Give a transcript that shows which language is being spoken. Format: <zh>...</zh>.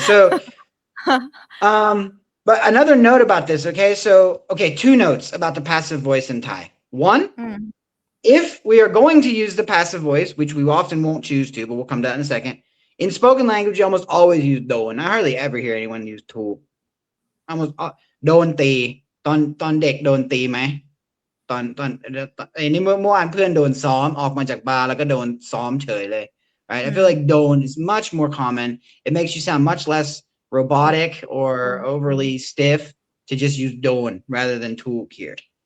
<en>So but another note about this, okay? So, okay, two notes about the passive voice in Thai. One, if we are going to use the passive voice, which we often won't choose to, but we'll come to that in a second. In spoken language, you almost always use do, and I hardly ever hear anyone use to.</en> <th>Almost โดนตีตอนเด็กโดนตีไหมตอนไอ้นี่เมื่อวานเพื่อนโดนซ้อมออกมาจากบาร์แล้วก็โดนซ้อมเฉยเลย right?</th> <en>I feel like โดน is much more common. It makes you sound much less robotic or overly stiff to just use โดน rather than ถูก here.</en>